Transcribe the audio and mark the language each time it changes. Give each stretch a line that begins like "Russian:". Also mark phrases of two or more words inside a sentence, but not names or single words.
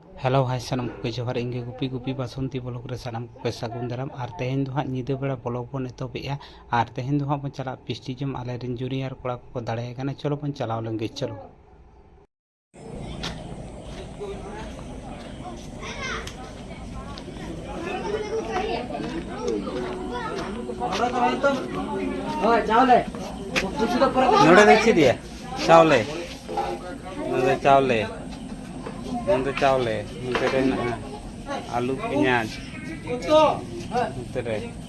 Santali: हेलो भाई सानम को जोहार इंगे गुपी गुपी बासंती ब्लॉग रे सानम को सागुन दाराम और तेहेन दो हां ᱧᱤᱫᱟᱹ बेड़ा ब्लॉग बन एतोबेआ और तेहेन दो हां बन चला पिस्टी जम आले रिन जूनियर कोड़ा को दाड़े गाना चलो बन चलाव लेंगे चलो नोड़े देखी दिया चावले नोड़े चावले नोड़े चावले नोड़े रे ना आलू पियाज नोड़े रे